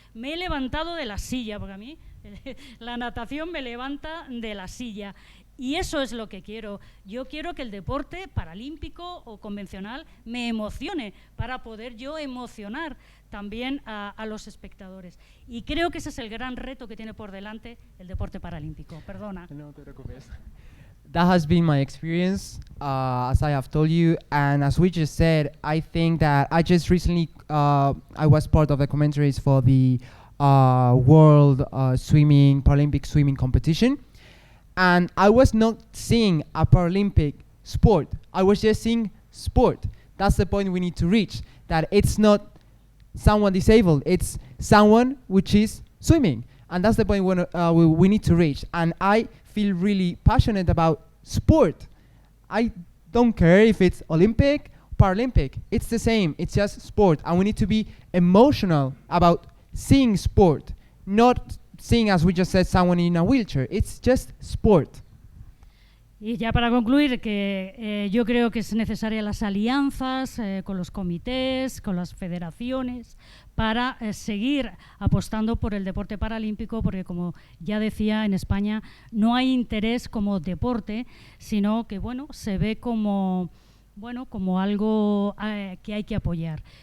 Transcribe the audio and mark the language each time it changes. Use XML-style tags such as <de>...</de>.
<es>Me he levantado de la silla, porque a mí la natación me levanta de la silla. Y eso es lo que quiero. Yo quiero que el deporte paralímpico o convencional me emocione para poder yo emocionar también a los espectadores. Y creo que ese es el gran reto que tiene por delante el deporte paralímpico. Perdona. No te preocupes.</es> <en>That has been my experience, as I have told you, and as we just said, I think that I just recently, I was part of the commentaries for the World Paralympic swimming competition. And I was not seeing a Paralympic sport. I was just seeing sport. That's the point we need to reach, that it's not someone disabled, it's someone which is swimming. And that's the point we need to reach. And I feel really passionate about sport. I don't care if it's Olympic, Paralympic, it's the same, it's just sport. And we need to be emotional about seeing sport, not seeing, as we just said, someone in a wheelchair. It's just sport.</en> <es>Y ya para concluir, que yo creo que es necesaria las alianzas con los comités, con las federaciones, para seguir apostando por el deporte paralímpico, porque como ya decía, en España no hay interés como deporte, sino que se ve como algo que hay que apoyar.</es>